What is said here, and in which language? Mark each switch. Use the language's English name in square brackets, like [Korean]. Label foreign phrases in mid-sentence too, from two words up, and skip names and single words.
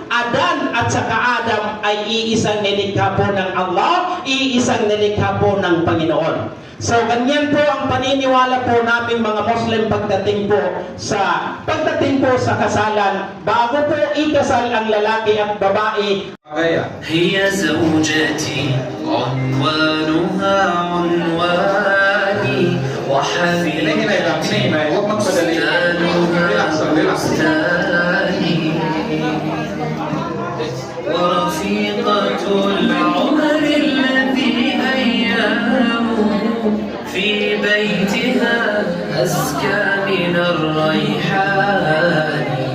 [Filipino] Adan at saka Adam ay iisang nilikha po ng Allah, iisang nilikha po ng Panginoon. So, ganyan po ang paniniwala po naming mga Muslim pagdating po sa kasalan. Bago po ikasal ang lalaki at babae, [Arabic] هي زوجتي عنوانها عنواني وحبيبتي فستانها فستاني ورفيقة العمر الذي أيامه في بيتها أزكى من الريحان.